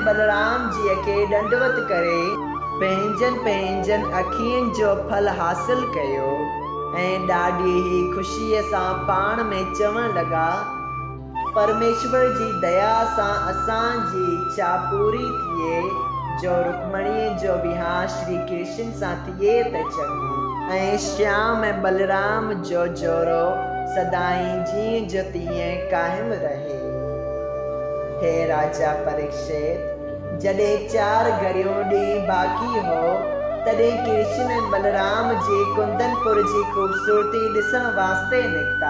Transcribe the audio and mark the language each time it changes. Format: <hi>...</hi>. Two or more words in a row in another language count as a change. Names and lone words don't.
<sd>बलराम जीअ खे दंडवत करे पंहिंजनि अखियुनि जो फल हासिल कयो ऐं ॾाढी ई ख़ुशीअ सां पाण में चवण लॻा, परमेश्वर जी दया सां असांजी इच्छा पूरी थिए जो रुक्मणीअ जो विहांउ श्री कृष्ण सां थिए त चङो ऐं श्याम ऐं बलराम जो जोड़ो सदाईं जीअं जो तीअं क़ाइमु रहे। हे राजा परीक्षित, जॾहिं 4 घड़ियूं ॾींहुं बाक़ी हो, तॾहिं कृष्ण ऐं बलराम जी कुंदनपुर जी ख़ूबसूरती ॾिसण वास्ते निकिता।</sd>